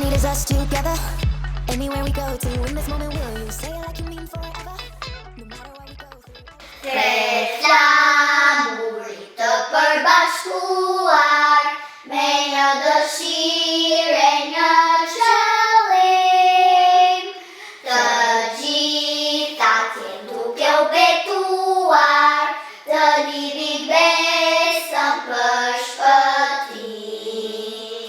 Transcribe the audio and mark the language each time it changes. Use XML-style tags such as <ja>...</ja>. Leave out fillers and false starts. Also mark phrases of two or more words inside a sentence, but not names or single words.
<en>us together. Anywhere we go to, in this moment will you say it like you mean forever? No matter what we go through.</en> <sq>Tre flamurit të përbashkuar me një dëshirë, një qëllim, të gjitha t'jen duke u betuar, të lidhit besën për shpëtim.</sq>